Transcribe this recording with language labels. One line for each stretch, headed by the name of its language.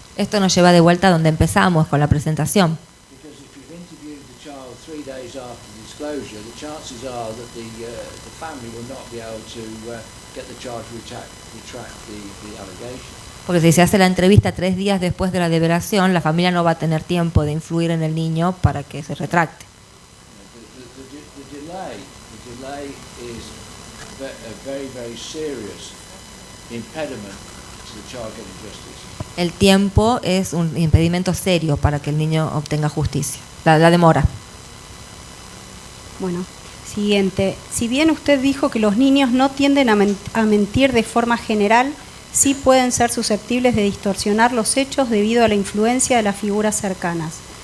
Spanish: Esto nos lleva de vuelta a donde empezamos con la presentación.
English: Because if you've interviewed the child 3 days after disclosure, the chances are that the family will not be able to get the child to retract the allegation.
Spanish: Porque si se hace la entrevista 3 días después de la deliberación, la familia no va a tener tiempo de influir en el niño para que se retracte.
English: The delay is a very, very serious impediment to the child getting justice.
Spanish: El tiempo es un impedimento serio para que el niño obtenga justicia, la demora. Bueno, siguiente. Si bien usted dijo que los niños no tienden a mentir de forma general, sí pueden ser susceptibles de distorsionar los hechos debido a la influencia de las figuras cercanas.